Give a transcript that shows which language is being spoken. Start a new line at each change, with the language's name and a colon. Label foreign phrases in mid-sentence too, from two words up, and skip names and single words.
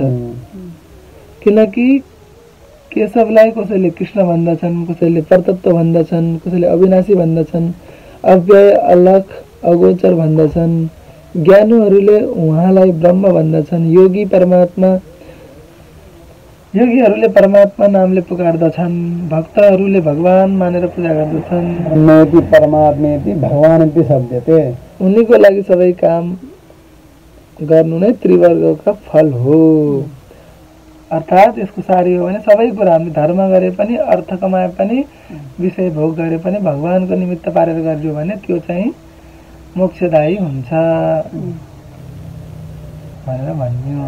Nepali: किनकि केशवलाई कसैले कृष्ण भन्दछन्, कसैले परतत्व भन्दछन्, कसैले अविनाशी भन्दछन्, अव्यय, अलख, अगोचर भन्दछन्। ज्ञानीहरूले उहाँलाई ब्रह्म भन्दछन्। योगीहरूले परमात्मा नामले पुकार्दछन्। भक्तहरूले भगवान मानेर पूजा गर्दछन्।
Sanskrit: अन्येति परमात्मेति भगवानिति शब्दते।
Nepali: उनीको लागि सबै काम गर्नु नै त्रिवर्गका फल हो। अर्थात् यसको सारी हो भने सबै कुरा हामीले धर्म गरे पनि, अर्थ कमाए पनि, विषय भोग गरे पनि भगवानको निमित्त पारेर गरियो भने त्यो चाहिँ मोक्षदायी हुन्छ भनेर भन्यो।